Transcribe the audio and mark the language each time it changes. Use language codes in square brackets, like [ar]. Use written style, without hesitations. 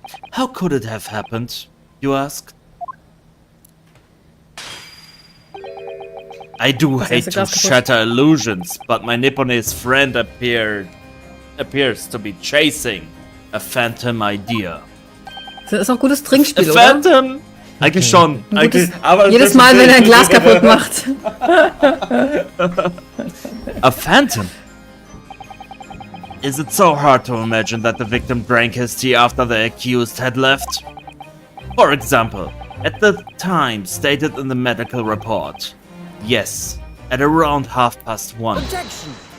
[en] How could it have happened, you ask? I do hate to shatter illusions, but my Nipponese friend appears to be chasing a phantom idea. [de] Das ist auch gutes Trinkspiel, [en] A [de] oder? phantom? Eigentlich schon. Aber Jedes Mal, wenn er ein Glas kaputt macht. [en] A phantom? Is it so hard to imagine that the victim drank his tea after the accused had left? For example, at the time stated in the medical report. Yes, at around 1:30. Objection!